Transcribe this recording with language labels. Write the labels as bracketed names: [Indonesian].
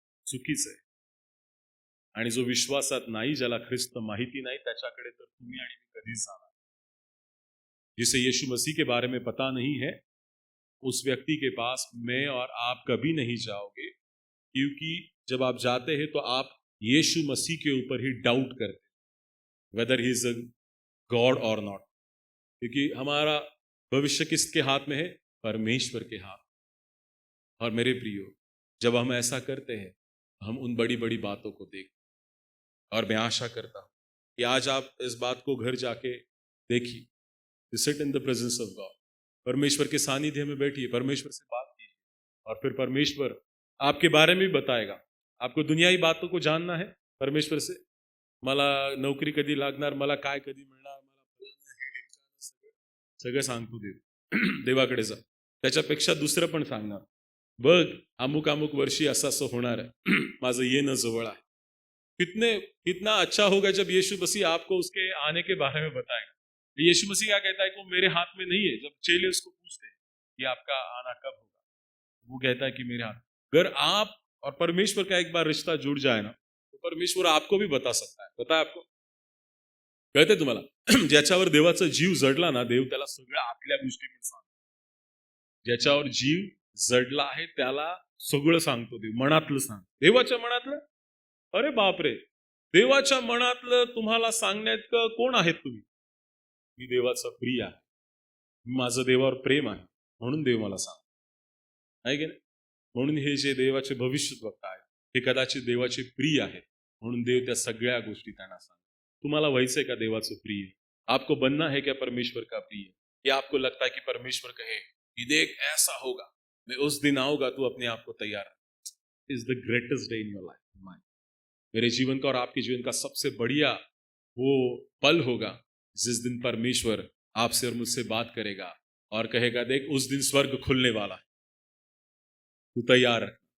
[Marathi] चुकीचं आहे। आणि जो विश्वासात नाही, ज्याला ख्रिस्त माहिती नाही, त्याच्याकडे तर तुम्ही आणि मी कधीच जाणार। [Hindi] जिसे यीशु मसीह के बारे में पता नहीं है, उस व्यक्ति के पास मैं और आप कभी नहीं जाओगे, क्योंकि जब आप जाते हैं तो आप यीशु मसीह के ऊपर ही डाउट करते हैं, [English] whether he is a god [Hindi] और नॉट। क्योंकि हमारा भविष्य किसके हाथ में है? परमेश्वर के हाथ। और मेरे प्रियो, जब हम ऐसा करते हैं, हम उन बड़ी बड़ी बातों को देख, और मैं आशा करता हूं कि आज आप इस बात को घर जाके देखिए। [English] Sit in the presence of god. [Hindi] परमेश्वर के सानिध्य में बैठिए, परमेश्वर से बात कीजिए, और फिर परमेश्वर आपके बारे में भी बताएगा। आपको दुनियाई बातों को जानना है परमेश्वर से, [Marathi] मला नोकरी कधी लागणार, मला काय कधी मिळणार, मला फलाना हे ढिमकानं, सगळं सांगतो देव। देवाकडे जा। त्याच्यापेक्षा दुसरं पण सांगणार, बघ अमुक अमुक वर्षी असं असं होणार आहे, माझं येणं जवळ आहे। [Hindi] कितना अच्छा होगा जब यीशु मसीह आपको उसके आने के बारे में बताएगा। यीशु मसीह क्या कहता है कि वो मेरे हाथ में नहीं है। जब चेले उसको पूछते हैं कि आपका आना कब होगा, वो कहता है कि मेरे हाथ। अगर आप और परमेश्वर का एक बार रिश्ता जुड़ जाए ना, तो परमेश्वर आपको भी बता सकता है। पता है आपको? [Marathi] कळते तुम्हाला? ज्याच्यावर देवाचा जीव जडला ना, देव त्याला सगळं आपल्या गोष्टी पण सांगतो। ज्याच्यावर जीव जडला आहे त्याला सगळं सांगतो देव, मनातलं सांग। देवाच्या मनातलं, अरे बापरे, देवाच्या मनातलं तुम्हाला सांगण्यात कोण आहेत तुम्ही? मी देवाचा प्रिय आहे, माझं देवावर प्रेम आहे, म्हणून देव मला सांग, आहे की नाही? म्हणून हे जे देवाचे भविष्यवक्ता आहेत, हे कदाचित देवाचे प्रिय आहेत, म्हणून देव त्या सगळ्या गोष्टी त्यांना सांग। तुम्हाला व्हायचंय का देवाचं प्रिय? [Hindi] आपको बनना है क्या परमेश्वर का प्रिय? या आपको लगता है कि परमेश्वर कहे कि देख ऐसा होगा, मैं उस दिन आऊंगा, तू अपने आप को तैयार रख। [English] Is the greatest day in your life. [Hindi] मेरे जीवन का और आपके जीवन का सबसे बढ़िया वो पल होगा जिस दिन परमेश्वर आपसे और मुझसे बात करेगा और कहेगा, देख उस दिन स्वर्ग खुलने वाला है, तू तैयार है।